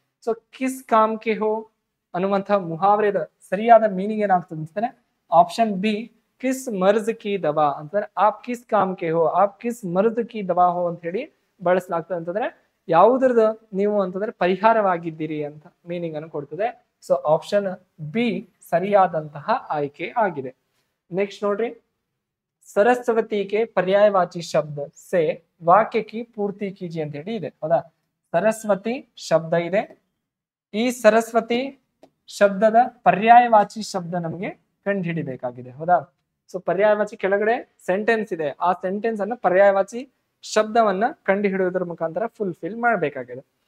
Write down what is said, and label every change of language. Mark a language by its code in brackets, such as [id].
[kn] So [hi] kiss com K ಹೋ [kn] ಅನ್ನುವಂತಹ ಮುಹಾವರೆದ ಸರಿಯಾದ ಮೀನಿಂಗ್ ಏನಾಗ್ತದೆ ಅಂತಂದ್ರೆ ಆಪ್ಷನ್ ಬಿ [hi] ಕಿಸ್ ಮರ್ಜ್ ಕಿ ದವಾ [kn] ಅಂತಂದ್ರೆ [hi] ಆಪ್ ಕಿಸ್ ಕಾಮ್ ಕೆ ಹೋ, ಆಪ್ ಕಿಸ್ ಮರ್ಜ್ ಕಿ ದವಾ ಹೋ [kn] ಅಂತ ಹೇಳಿ ಬಳಸಲಾಗ್ತದೆ. ಅಂತಂದ್ರೆ ಯಾವುದ್ರದ ನೀವು ಅಂತಂದ್ರೆ ಪರಿಹಾರವಾಗಿದ್ದೀರಿ ಅಂತ ಮೀನಿಂಗ್ ಅನ್ನು ಕೊಡ್ತದೆ. ಸೊ ಆಪ್ಷನ್ ಬಿ ಸರಿಯಾದಂತಹ ಆಯ್ಕೆ ಆಗಿದೆ. ನೆಕ್ಸ್ಟ್ ನೋಡ್ರಿ, [hi] सरस्वती के पर्यायवाची शब्द से वाक्य की पूर्ति कीजिए [kn] ಅಂತ ಹೇಳಿ ಇದೆ. ಹೌದಾ? ಸರಸ್ವತಿ ಶಬ್ದ ಇದೆ, ಈ ಸರಸ್ವತಿ ಶಬ್ದದ ಪರ್ಯಾಯವಾಚಿ ಶಬ್ದ ನಮಗೆ ಕಂಡು ಹಿಡಿಬೇಕಾಗಿದೆ. ಹೌದಾ? ಸೊ ಪರ್ಯಾಯವಾಚಿ ಕೆಳಗಡೆ ಸೆಂಟೆನ್ಸ್ ಇದೆ, ಆ ಸೆಂಟೆನ್ಸ್ ಅನ್ನ ಪರ್ಯಾಯವಾಚಿ ಶಬ್ದವನ್ನ ಕಂಡು ಹಿಡಿಯೋದ್ರ ಮುಖಾಂತರ ಫುಲ್ಫಿಲ್ ಮಾಡಬೇಕಾಗಿದೆ.